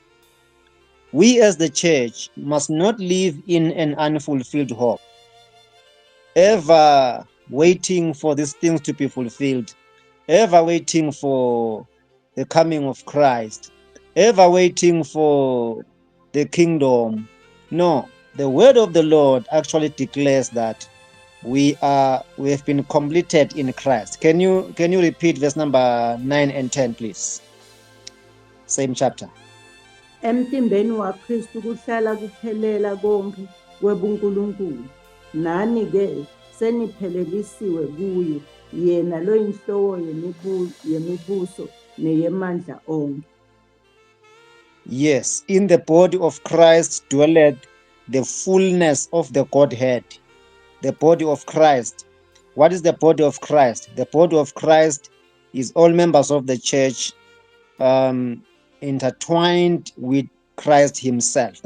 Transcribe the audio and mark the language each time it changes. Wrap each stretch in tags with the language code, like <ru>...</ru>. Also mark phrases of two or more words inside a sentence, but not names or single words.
<en>We as the church must not live in an unfulfilled hope, ever waiting for these things to be fulfilled, ever waiting for the coming of Christ, ever waiting for the kingdom. No, the word of the Lord actually declares that we have been completed in Christ. Can you repeat verse number 9 and 10, please? Same chapter.</en> <ss>Emtimbeni waKristu kuhlala kuphelela konke kwebuNkulunkulu. Nani-ke seniphelelisiwe kuye, yena loyinhloko yemibuso neyemandla onke.</ss> <en>Yes, in the body of Christ dwelleth the fullness of the Godhead. The body of Christ. What is the body of Christ? The body of Christ is all members of the church intertwined with Christ himself.</en>